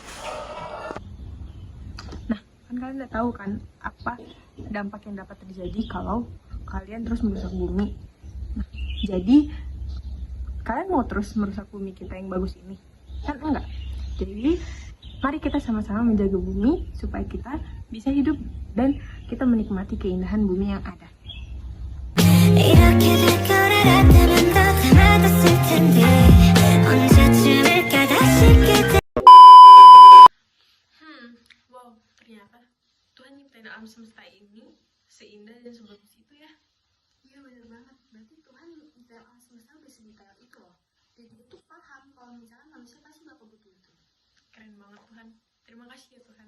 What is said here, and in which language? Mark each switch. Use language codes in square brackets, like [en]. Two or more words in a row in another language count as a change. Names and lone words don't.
[id] Nah, kan kalian udah tahu kan apa dampak yang dapat terjadi kalau kalian terus merusak bumi. Nah, jadi kalian mau terus merusak bumi kita yang bagus ini? Kan enggak. Jadi, mari kita sama-sama menjaga bumi supaya kita bisa hidup dan kita menikmati keindahan bumi yang ada. [ko] 이렇게 될 거라면 더 참아뒀을 텐데 언제쯤일까 다시 그대 [id] Wow, ternyata Tuhan nyiptain alam semesta ini seindah dan sebagus itu ya. Iya bener banget, berarti Tuhan menciptakan alam semesta udah sedetail itu loh. Dan dia tuh paham kalau misalkan manusia pasti bakal butuh itu. Keren banget Tuhan. Terima kasih ya Tuhan.